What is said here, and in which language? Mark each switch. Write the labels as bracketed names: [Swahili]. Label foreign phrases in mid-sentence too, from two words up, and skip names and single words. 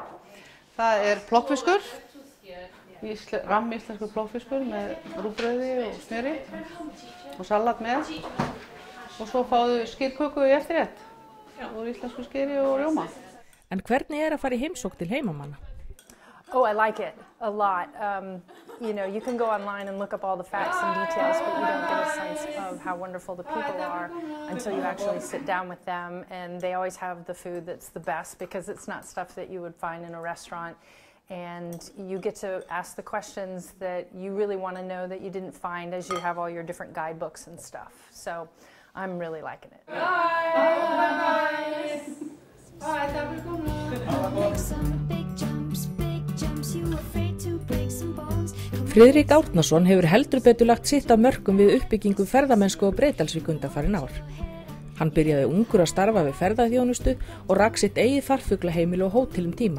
[Icelandic] Það er plokkfiskur, íslenskur plokkfiskur með rúgbrauði og smjöri og salat með og svo fáðu skyrköku í eftirrétt úr íslensku skyri og rjóma. En hvernig er að fara í heimsókn til heimamanna? [English] Oh, I like it a lot. You know, you can go online and look up all the facts and details, but you don't get a sense of how wonderful the people are until you actually sit down with them. And they always have the food that's the best because it's not stuff that you would find in a restaurant. And you get to ask the questions that you really want to know that you didn't find as you have all your different guidebooks and stuff. So I'm really liking it. [Icelandic] Friðrik Árnason hefur heldur betur lagt sitt af mörkum við uppbyggingu ferðamennsku á Breiðdalsvík undanfarin ár. Hann byrjaði ungur að starfa við ferðaþjónustu og rak sitt eigið farfuglaheimili og hótel tíma.